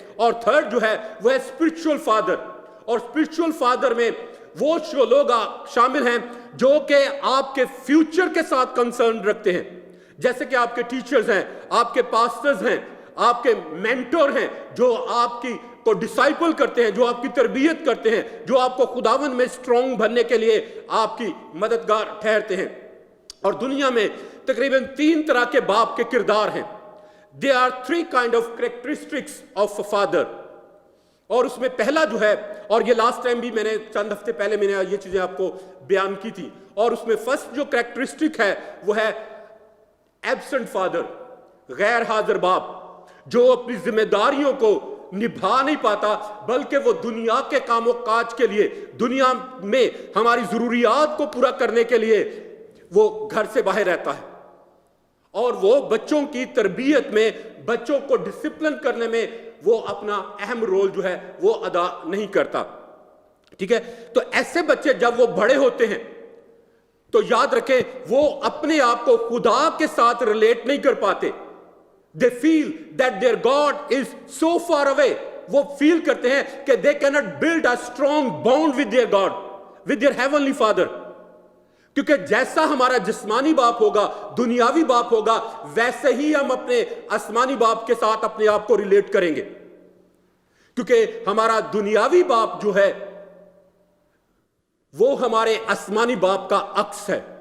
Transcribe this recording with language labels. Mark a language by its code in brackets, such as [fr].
[ur] اور تھرڈ جو ہے وہ ہے اسپرچول فادر. اور اسپرچول فادر میں وہ لوگ شامل ہیں جو کہ آپ کے فیوچر کے ساتھ کنسرن رکھتے ہیں, جیسے کہ آپ کے ٹیچرز ہیں, آپ کے پاسٹرز ہیں, آپ کے مینٹور ہیں, جو آپ کی کو ڈسائپل کرتے ہیں, جو آپ کی تربیت کرتے ہیں, جو آپ کو خداوند میں اسٹرانگ بننے کے لیے آپ کی مددگار ٹھہرتے ہیں. اور دنیا میں تقریباً 3 طرح کے باپ کے کردار ہیں. [en] There are 3 kind of characteristics of a father. [ur] اور اس میں پہلا جو ہے, اور یہ لاسٹ ٹائم بھی میں نے چند ہفتے پہلے میں نے یہ چیزیں آپ کو بیان کی تھی, اور اس میں فرسٹ جو کریکٹرسٹک ہے وہ ہے ایبسنٹ فادر, غیر حاضر باپ, جو اپنی ذمہ داریوں کو نبھا نہیں پاتا, بلکہ وہ دنیا کے کام و کاج کے لیے, دنیا میں ہماری ضروریات کو پورا کرنے کے لیے وہ گھر سے باہر رہتا ہے, اور وہ بچوں کی تربیت میں, بچوں کو ڈسپلن کرنے میں وہ اپنا اہم رول جو ہے وہ ادا نہیں کرتا. ٹھیک ہے, تو ایسے بچے جب وہ بڑے ہوتے ہیں تو یاد رکھیں وہ اپنے آپ کو خدا کے ساتھ ریلیٹ نہیں کر پاتے. [en] They feel that their God is so far away. [ur] وہ فیل کرتے ہیں کہ [en] they cannot build a strong bond with their God, with their heavenly Father. [ur] کیونکہ جیسا ہمارا جسمانی باپ ہوگا, دنیاوی باپ ہوگا, ویسے ہی ہم اپنے آسمانی باپ کے ساتھ اپنے آپ کو ریلیٹ کریں گے. کیونکہ ہمارا دنیاوی باپ جو ہے وہ ہمارے آسمانی باپ کا عکس ہے.